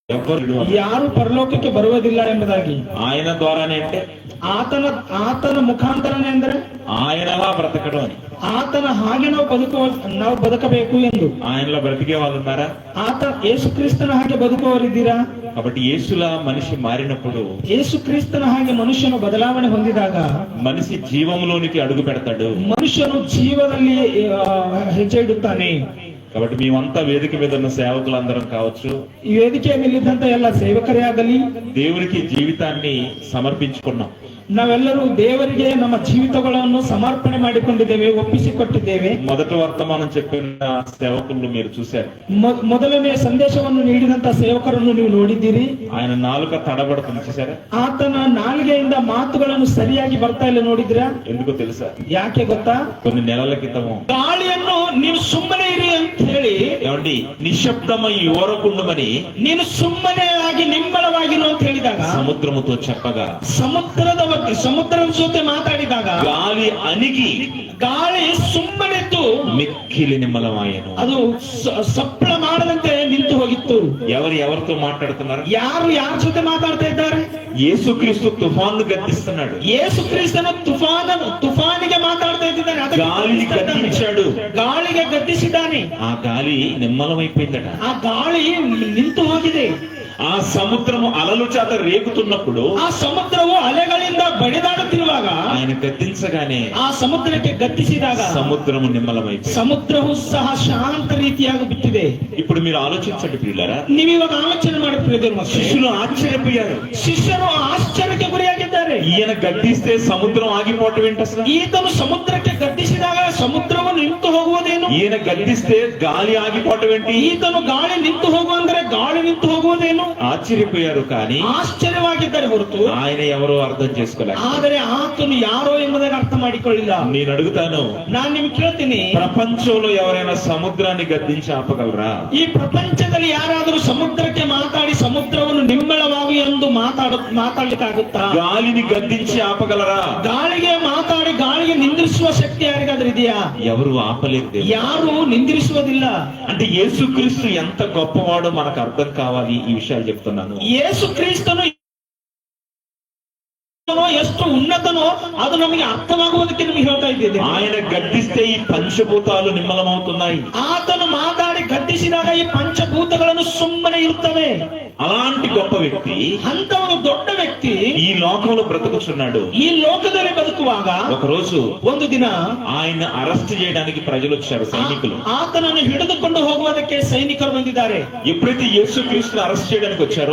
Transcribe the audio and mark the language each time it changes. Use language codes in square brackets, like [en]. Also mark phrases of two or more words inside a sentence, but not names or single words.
[kn] ಯಾರು ಪರಲೋಕಕ್ಕೆ ಬರುವುದಿಲ್ಲ ಎಂಬುದಾಗಿ. [te] ఆయన ద్వారానే అంటే [kn] ಆತನ ಮುಖಾಂತರನೇ ಅಂದ್ರೆ [te] ఆయనలా బ్రతకడం అని. [kn] ಆತನ ಹಾಗೆ ನಾವು ಬದುಕಬೇಕು ಎಂದು. [te] ఆయనలో బ్రతికే వాళ్ళు ఉన్నారా? [kn] ಯೇಸು ಕ್ರಿಸ್ತನ ಹಾಗೆ ಬದುಕುವವರಿದ್ದೀರಾ? [te] కాబట్టి యేసులా మనిషి మారినప్పుడు, [kn] ಯೇಸು ಕ್ರಿಸ್ತನ ಹಾಗೆ ಮನುಷ್ಯನು ಬದಲಾವಣೆ ಹೊಂದಿದಾಗ [te] మనిషి జీవంలోనికి అడుగు పెడతాడు. [kn] ಮನುಷ್ಯನು ಜೀವದಲ್ಲಿ ಹೆಜ್ಜೆ ಇಡುತ್ತಾನೆ. [te] కాబట్టి మేమంతా వేదిక మీద ఉన్న సేవకులందరం కావచ్చు, [kn] ఈ వేదిಕೆ ಮೇಲಿದ್ದಂತ ಎಲ್ಲ ಸೇವಕರೇ ಆಗಲಿ, [te] దేవునికి జీవితాన్ని సమర్పించుకున్నాం. [kn] ನಾವೆಲ್ಲರೂ ದೇವರಿಗೆ ನಮ್ಮ ಜೀವಿತಗಳನ್ನು ಸಮರ್ಪಣೆ ಮಾಡಿಕೊಂಡಿದ್ದೇವೆ, ಒಪ್ಪಿಸಿಕೊಟ್ಟಿದ್ದೇವೆ. [te] మొదటి వర్తమానం చెప్పిన సేవకులను మీరు చూశారు. [kn] ಮೊದಲನೇ ಸಂದೇಶವನ್ನು ನೀಡಿದಂತ ಸೇವಕರನ್ನು ನೀವು ನೋಡಿದ್ದೀರಿ. [te] ఆయన నాలుక తడబడుతుంది చూసారా? [kn] ಆತನ ನಾಲಿಗೆಯಿಂದ ಮಾತುಗಳನ್ನು ಸರಿಯಾಗಿ ಬರ್ತಾ ಇಲ್ಲ, ನೋಡಿದ್ರಾ? [te] ఎందుకో తెలుసా? [kn] ಯಾಕೆ ಗೊತ್ತಾ? [te] కొన్ని నెలల క్రితము [kn] ಗಾಳಿಯನ್ನು ನೀವು ಸುಮ್ಮನೆ ಇರಿ ಅಂತ ಹೇಳಿ, [te] ఏమండి, నిశ్శబ్దమై ఓరకుండమని [kn] ನೀನು ಸುಮ್ಮನೆ ಆಗಿ ನಿಮ್ಮಳವಾಗಿರು ಅಂತ ಹೇಳಿದಾಗ, [te] సముద్రముతో చెప్పగా, [kn] ಸಮುದ್ರದ ಜೊತೆ ಮಾತಾಡಿದಾಗ [te] గాలి అణిగి [kn] ಗಾಳಿ ಸುಮ್ಮನಿತ್ತು, [te] మిక్కిలి నిమ్మలమాయను. [kn] ಅದು ಸಪ್ಪಳ ಮಾಡದಂತೆ ನಿಂತು ಹೋಗಿತ್ತು. [te] ఎవరితో మాట్లాడుతున్నారు? [kn] ಯಾರ ಜೊತೆ ಮಾತಾಡ್ತಾ ಇದ್ದಾರೆ? [te] యేసుక్రీస్తు తుఫాను గద్దిస్తున్నాడు. [kn] ಯೇಸು ಕ್ರಿಸ್ತನ ತುಫಾನಿಗೆ ಮಾತಾಡ್ತಾ ಇದ್ದಾನೆ. [te] గాలిని గద్దించాడు, [kn] ಗಾಳಿಗೆ ಗದ್ದಿಸಿದ್ದಾನೆ. [te] ఆ గాలి నిమ్మలమైపోయిందట. [kn] ಆ ಗಾಳಿ ನಿಂತು ಹೋಗಿದೆ. [te] ఆ సముద్రము అలలు చేత రేగుతున్నప్పుడు, [kn] ಆ ಸಮುದ್ರವು ಅಲೆಗಳಿಂದ ಬಡಿದಾಡುತ್ತಿರುವಾಗ, [te] ఆయన గద్దించగానే [kn] ಆ ಸಮುದ್ರಕ್ಕೆ ಗದ್ದಿಸಿದಾಗ [te] సముద్రము నిమ్మలమైపోయింది. [kn] ಸಮುದ್ರವು ಸಹ ಶಾಂತ ರೀತಿಯಾಗಿ ಬಿಟ್ಟಿದೆ. [te] ఇప్పుడు మీరు ఆలోచించండి ప్రియులారా, [kn] ನೀವಿವಾಗ ಆಲೋಚನೆ ಮಾಡುತ್ತಿದ್ದೀರಿ. [te] శిష్యులు ఆశ్చర్యపోయారు. [kn] ಶಿಷ್ಯರು ಆಶ್ಚರ್ಯಕ್ಕೆ ಗುರಿಯಾಗಿದ್ದಾರೆ. [te] ఈయన గద్దిస్తే సముద్రం ఆగిపోవటం ఏంటి అసలు? [kn] ಈತನು ಸಮುದ್ರಕ್ಕೆ ಗದ್ದಿಸಿದಾಗ ಸಮುದ್ರವು ನಿಂತು ಹೋಗುವುದೇನು? [te] ఈయన గద్దిస్తే గాలి ఆగిపోవటం ఏంటి? [kn] ಈತನು ಗಾಳಿ ನಿಂತು ಹೋಗುವಂದ್ರೆ ಗಾಳಿ ನಿಂತು ಹೋಗುವುದೇನು? [te] ఆశ్చర్యపోయారు. కానీ [kn] ಆಶ್ಚರ್ಯವಾಗಿದ್ದಾರೆ ಹೊರತು [te] ఆయన ఎవరో అర్థం చేసుకోలేదు. [kn] ಆದರೆ ಆತನು ಯಾರೋ ಎಂಬುದನ್ನು ಅರ್ಥ ಮಾಡಿಕೊಳ್ಳಿಲ್ಲ. [te] నేను అడుగుతాను, [kn] ನಾನು ನಿಮ್ಗೆ ಕೇಳ್ತೀನಿ, [te] ప్రపంచంలో ఎవరైనా సముద్రాన్ని గద్దించి ఆపగలరా? [kn] ಈ ಪ್ರಪಂಚದಲ್ಲಿ ಯಾರಾದರೂ ಸಮುದ್ರಕ್ಕೆ ಮಾತಾಡಿ ಸಮುದ್ರವನ್ನು ನಿಮ್ಮಳವಾಗಿ ಎಂದು ಮಾತಾಡ್ಲಿಕ್ಕಾಗುತ್ತಾ? [te] గాలిని గద్దించి ఆపగలరా? [kn] ಗಾಳಿಗೆ ಮಾತಾಡಿ ಗಾಳಿಗೆ ನಿಂದಿರಿಸುವ ಶಕ್ತಿ ಯಾರಿಗಾದ್ರೂ ಇದೆಯಾ? [te] ఎవరు ఆపలేదు. [kn] ಯಾರು ನಿಂದಿರಿಸುವುದಿಲ್ಲ. [te] అంటే యేసుక్రీస్తు ఎంత గొప్పవాడో మనకు అర్థం కావాలి. ఈ విషయాలు చెప్తున్నాను. [kn] ಯೇಸು ಕ್ರಿಸ್ತನು ಎಷ್ಟು ఉన్నతనో ಅದು ನಮಗೆ ಅರ್ಥವಾಗುವುದಕ್ಕೆ ನಿಮಗೆ ಹೇಳ್ತಾ ಇದ್ದೇನೆ. [te] ఆయన గద్దిస్తే ఈ పంచభూతాలు నిమ్మలమవుతున్నాయి. [kn] ಆತನು ಮಾತಾಡಿ ಗದ್ದಿಸಿದಾಗ ಈ ಪಂಚಭೂತಗಳನ್ನು ಸುಮ್ಮನೆ ಇರುತ್ತವೆ. [te] అలాంటి గొప్ప వ్యక్తి, [kn] ಅಂತ ಒಂದು ದೊಡ್ಡ ವ್ಯಕ್ತಿ [te] ఈ లోకంలో బ్రతుకుతున్నాడు. [kn] ಈ ಲೋಕದಲ್ಲಿ ಬದುಕುವಾಗ [te] ఒకరోజు [kn] ಒಂದು ದಿನ [te] ఆయన అరెస్ట్ చేయడానికి ప్రజలు వచ్చారు, సైనికులు. [kn] ಆತನನ್ನು ಹಿಡಿದುಕೊಂಡು ಹೋಗುವುದಕ್ಕೆ ಸೈನಿಕರು ಬಂದಿದ್ದಾರೆ. [te] ఎప్పుడైతే యేసుక్రీస్తును అరెస్ట్ చేయడానికి వచ్చారో,